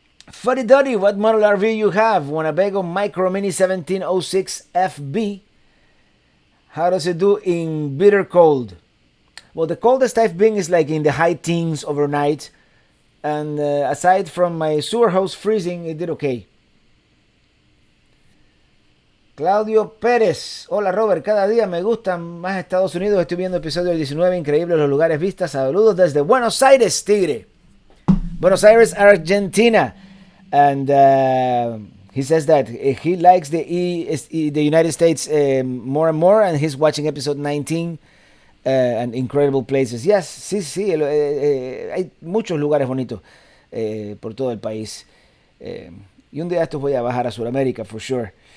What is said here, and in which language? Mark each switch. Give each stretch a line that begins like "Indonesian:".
English: Fuddy Duddy, what model RV you have? Winnebago Micro Minnie 1706 FB. How does it do in bitter cold? Well, the coldest I've been is like in the high teens overnight. And aside from my sewer hose freezing, it did okay. Claudio Pérez.
Spanish: Hola Robert, cada día me gustan más Estados Unidos. Estoy viendo episodio 19, increíbles los lugares vistas. Saludos desde Buenos Aires, Tigre. Buenos Aires, Argentina.
English: And he says that he likes the United States more and more, and he's watching episode 19 and incredible places.
Spanish: Yes, sí, hay muchos lugares bonitos por todo el país. Y un día estos voy a bajar a Sudamérica,
English: for sure.